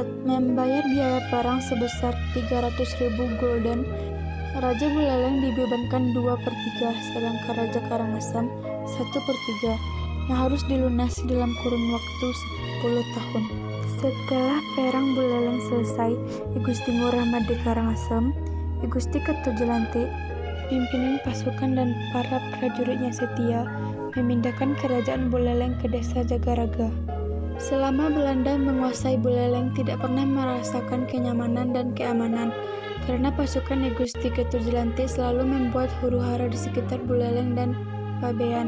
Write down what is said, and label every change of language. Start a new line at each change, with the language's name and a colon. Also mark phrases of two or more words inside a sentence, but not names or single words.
Indonesian: Membayar biaya perang sebesar 300.000 gulden. Raja Buleleng dibebankan 2/3, sedangkan Raja Karangasem 1/3, yang harus dilunasi dalam kurun waktu 10 tahun. Setelah Perang Buleleng selesai, I Gusti Ngurah Made Karangasem, I Gusti Ketut Jelantik, pimpinan pasukan dan para prajuritnya setia memindahkan kerajaan Buleleng ke desa Jagaraga. Selama Belanda menguasai Buleleng tidak pernah merasakan kenyamanan dan keamanan, karena pasukan I Gusti Ketut Jelantik selalu membuat huru-hara di sekitar Buleleng dan Pabean.